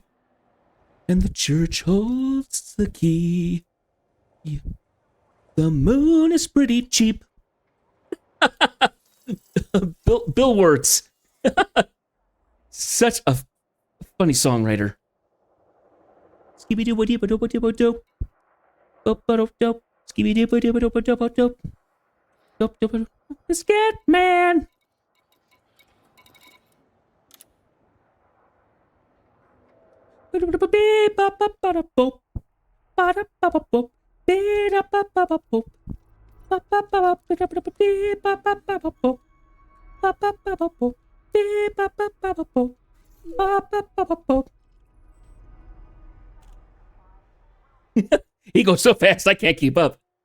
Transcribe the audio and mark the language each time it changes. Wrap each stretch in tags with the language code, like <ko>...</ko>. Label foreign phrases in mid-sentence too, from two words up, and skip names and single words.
<en>And the church holds the key. The moon is pretty cheap. Bill Wirtz. Such a funny songwriter. Skibidi-widi-ba-do-ba-do-ba-do. Ba-ba-do-do. Skibidi-widi-ba-do-ba-do-ba-do. Do-do-ba-do. The Scat Man. Ba-da-ba-da-ba-ba-ba-da-bo. Ba-da-ba-ba-bo. Ba-da-ba-ba-ba-bo. Ba-ba-ba-ba-ba-ba-ba-ba-ba-bo. Ba-ba-ba-ba-bo. Ba-ba-ba-ba-bo. Ba-ba-ba-ba-bo. He goes so fast I can't keep up.</en>